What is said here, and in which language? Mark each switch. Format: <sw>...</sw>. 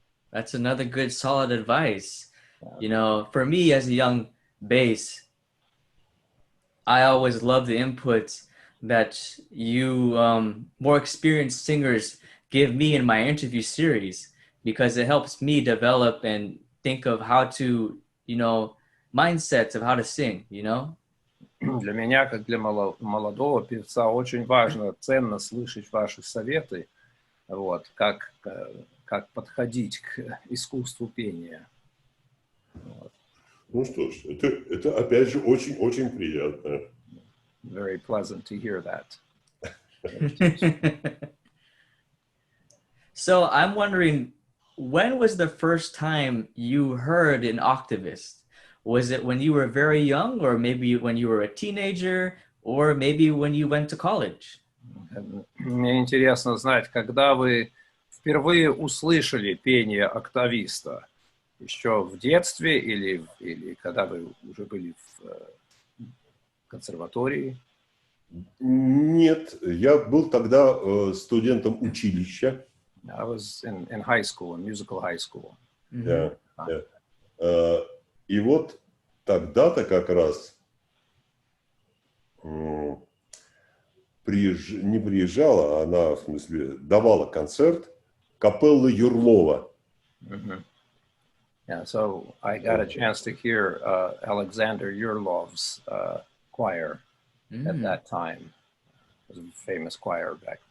<en>That's another good solid advice. You know, for me as a young bass, I always love the inputs that you more experienced singers give me in my interview series, because it helps me develop and think of how to, you know, mindsets of how to sing, you know?</en> <ru>Для меня, как для молодого певца, очень важно, ценно слышать ваши советы, вот, как подходить к искусству пения. Вот. Ну что ж, это опять же очень приятно.</ru> <en>Very pleasant to hear that. So I'm wondering, when was the first time you heard an oktavist? Was it when you were very young, or maybe when you were a teenager, or maybe when you went to college?</en> <ru>Мне интересно знать, когда вы впервые услышали пение октависта? Еще в детстве или когда вы уже были в консерватории? Нет, я был тогда студентом училища.</ru> <en>I was in high school, in musical high school.</en> <ru>Да, да. И вот тогда-то как раз не приезжала, она, в смысле, давала концерт капелла Юрлова.</ru> <en>Yeah, so I got a chance to hear Alexander Yurlov's choir at that time. It was a famous choir back</en>